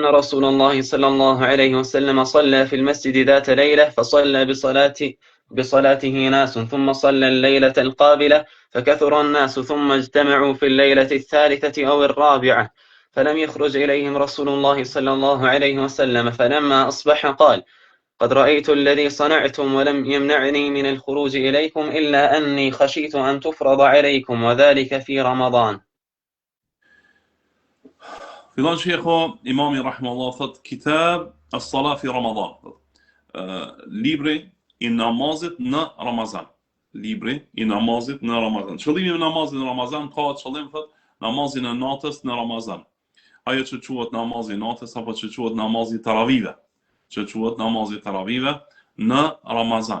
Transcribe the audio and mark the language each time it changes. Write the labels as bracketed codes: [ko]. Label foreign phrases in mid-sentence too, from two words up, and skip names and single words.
[ar] رسول الله صلى الله عليه وسلم صلى في المسجد ذات ليلة فصلى بصلاته ناس ثم صلى الليلة القابلة فكثر الناس ثم اجتمعوا في الليلة الثالثة أو الرابعة فلم يخرج إليهم رسول الله صلى الله عليه وسلم فلما أصبح قال قد رأيت الذي صنعتم ولم يمنعني من الخروج إليكم إلا أني خشيت أن تفرض عليكم وذلك في رمضان. [sq] Fillon shekho imami rahimahullah thot [ar] كتاب الصلاة في رمضان. [sq] Libri i namazit në Ramazan. Libri i namazit në Ramazan. Qëllimi i namazit në Ramazan ka qëllim thot namazin e natës në Ramazan. Ajo që quhet namazi i natës apo që quhet namazi i taravive. Që quhet namazi i taravive në Ramazan.